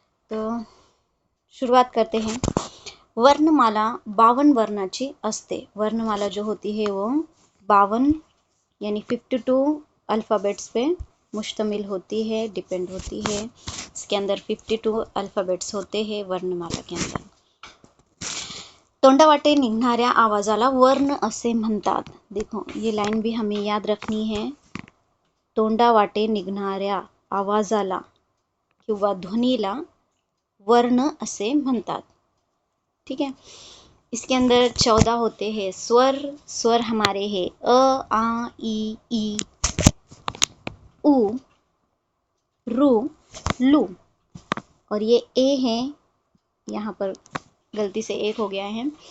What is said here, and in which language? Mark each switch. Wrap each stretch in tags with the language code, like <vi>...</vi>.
<hi>तो शुरुआत करते हैं।</hi> <mr>वर्णमाला 52 वर्णाची असते।</mr> <hi>वर्णमाला जो होती है वो 52 यानी 52 अल्फ़ाबेट्स पे मुश्तमिल होती है, डिपेंड होती है। इसके अंदर 52 अल्फ़ाबेट्स होते हैं वर्णमाला के अंदर।</hi> <mr>तोंडावाटे निघणाऱ्या आवाजाला वर्ण असे म्हणतात।</mr> <hi>देखो ये लाइन भी हमें याद रखनी है।</hi> <mr>तोंडावाटे निघणाऱ्या आवाजाला किंवा ध्वनीला वर्ण असे म्हणतात।</mr> <hi>ठीक है। इसके अंदर 14 होते हैं स्वर। स्वर हमारे हैं अ, आ, ई, उ, रू, लू। और ये ए है, यहाँ पर गलती से एक हो गया है।</hi>